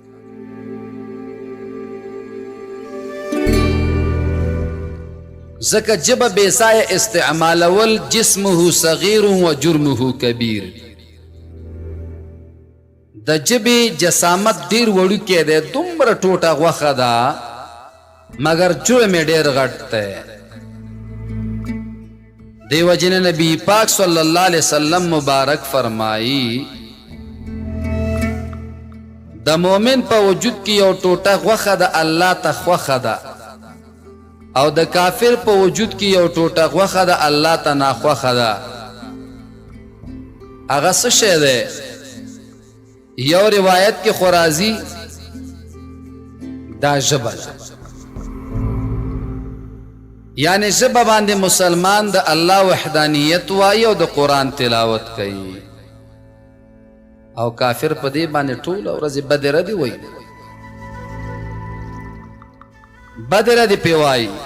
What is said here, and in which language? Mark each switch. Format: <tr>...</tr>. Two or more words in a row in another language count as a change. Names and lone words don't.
<ps>ځکه جبه بېځایه استعمالول</ps> <ar>جسمه صغیر و جرمه کبیر.</ar> <ps>د جبې جسامت ډیر وړوکی دی، دومره ټوټه غوښه ده مگر جرم یې ډیر غټ دی. دیو جن نبی پاک</ps> <ar>صلی اللہ علیہ وسلم</ar> <ps>مبارک فرمائی د مومن په وجود کې یو ټوټه غوښه د الله ته خوښه ده او د کافر په وجود کې یو ټوټه غوښه د الله ته ناخوښه ده. هغه څه شی دی؟ یو روایت کې خو راځي دا ژبه ده، یعنی ژبه باندې مسلمان د الله وحدانیت وایي او د قرآن تلاوت کوي، او کافر په دې باندې ټوله ورځ بد ردي وایي، بد ردي پې وایي.</ps>